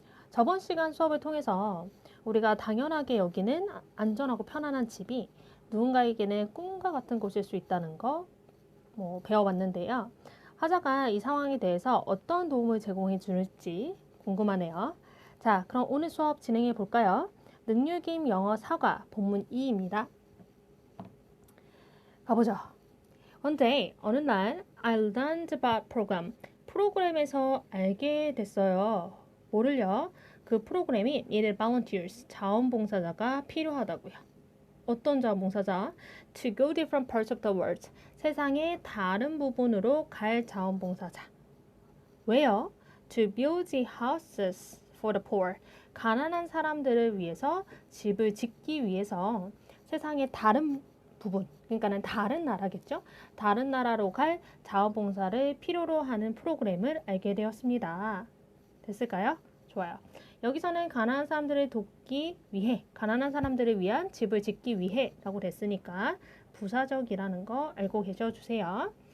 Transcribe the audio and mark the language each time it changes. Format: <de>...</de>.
<ko>저번 시간 수업을 통해서 우리가 당연하게 여기는 안전하고 편안한 집이 누군가에게는 꿈과 같은 곳일 수 있다는 거 배워봤는데요. 화자가 이 상황에 대해서 어떤 도움을 제공해 줄지 궁금하네요. 자, 그럼 오늘 수업 진행해 볼까요? 능률김 영어 사과 본문 2입니다. 가보죠.</ko> <en>One day,</en> <ko>어느 날</ko> <en>I learned about program.</en> <ko>프로그램에서 알게 됐어요. 뭐를요? 그 프로그램이</ko> <en>needed volunteers,</en> <ko>자원봉사자가 필요하다고요. 어떤 자원봉사자?</ko> <en>To go different parts of the world.</en> <ko>세상의 다른 부분으로 갈 자원봉사자. 왜요?</ko> <en>To build houses for the poor.</en> <ko>가난한 사람들을 위해서 집을 짓기 위해서 세상의 다른 부분, 그러니까는 다른 나라겠죠? 다른 나라로 갈 자원봉사를 필요로 하는 프로그램을 알게 되었습니다. 됐을까요? 좋아요. 여기서는 가난한 사람들을 돕기 위해, 가난한 사람들을 위한 집을 짓기 위해 라고 됐으니까 부사적이라는 거 알고 계셔주세요.</ko>